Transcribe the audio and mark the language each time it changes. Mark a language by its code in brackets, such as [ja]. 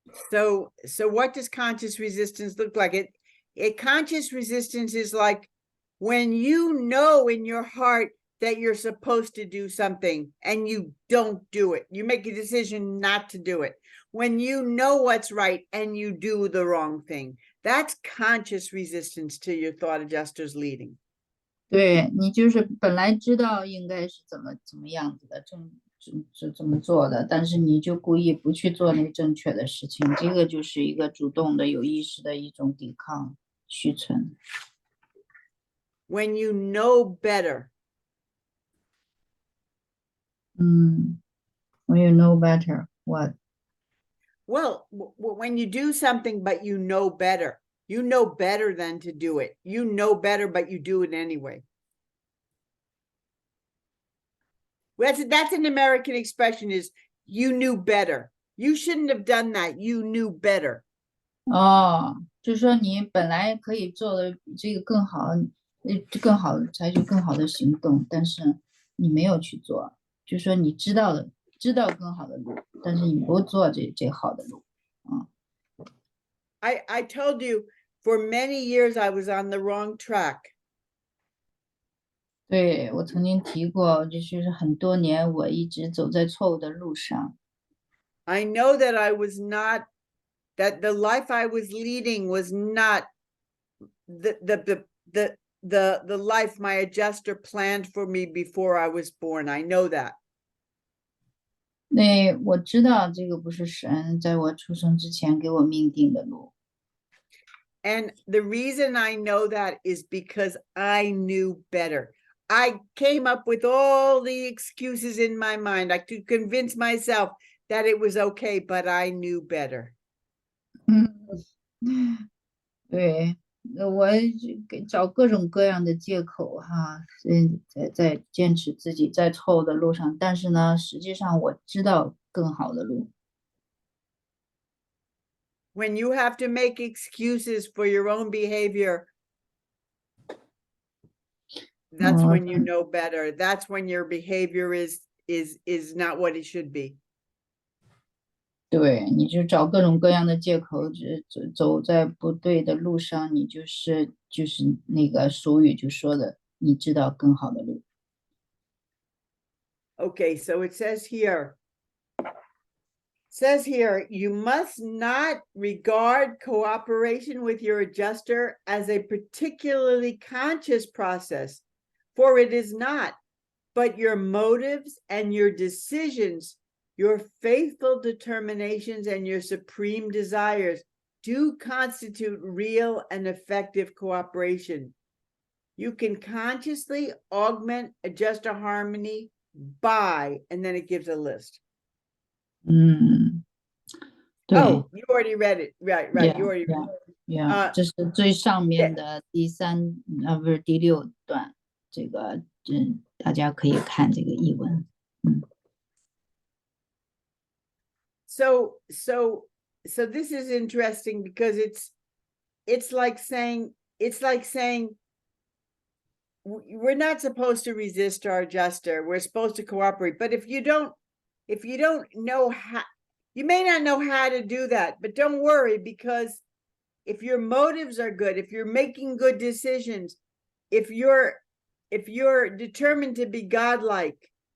[en] So what does conscious resistance look like? Conscious resistance is like when you know in your heart that you're supposed to do something and you don't do it. You make a decision not to do it. When you know what's right and you do the wrong thing. That's conscious resistance to your thought adjuster's leading. [zh] 对，你就是本来知道应该是怎么样子的，怎么做的，但是你就故意不去做那正确的事情，这个就是一个主动的、有意识的一种抵抗续存。 [en] When you know better. When you know better, what? Well, when you do something, but you know better than to do it. You know better, but you do it anyway. That's an American expression is you knew better. You shouldn't have done that. You knew better. [zh] 就是说你本来可以做的比这个更好，采取更好的行动，但是你没有去做，就是说你知道更好的路，但是你不做这好的路。 [en] I told you for many years I was on the wrong track. [zh] 对，我曾经提过，就是很多年我一直走在错误的路上。 [en] I know that that the life I was leading was not the life my adjuster planned for me before I was born. I know that. [zh] 那我知道这个不是神在我出生之前给我命定的路。 [en] And the reason I know that is because I knew better. I came up with all the excuses in my mind. I could convince myself that it was okay, but I knew better. [zh] 对，我找各种各样的借口哈，在坚持自己在错误的路上，但是呢，实际上我知道更好的路。 [en] When you have to make excuses for your own behavior, that's when you know better. That's when your behavior is not what it should be. [zh] 对，你就找各种各样的借口，走在不对的路上，你就是那个俗语就说的，你知道更好的路。 [en] Okay, so it says here, you must not regard cooperation with your adjuster as a particularly conscious process, for it is not, but your motives and your decisions, your faithful determinations and your supreme desires do constitute real and effective cooperation. You can consciously augment adjuster harmony by, and then it gives a list. [zh] 对。 [en] Oh, you already read it. Right. Yeah, You already read it. [zh] Yeah, 这是最上面的第3，不是第6段，这个大家可以看这个译文。 [en] So this is interesting because it's like saying we're not supposed to resist our adjuster. We're supposed to cooperate. But if you don't know how, you may not know how to do that, but don't worry, because if your motives are good, if you're making good decisions, if you're determined to be godlike,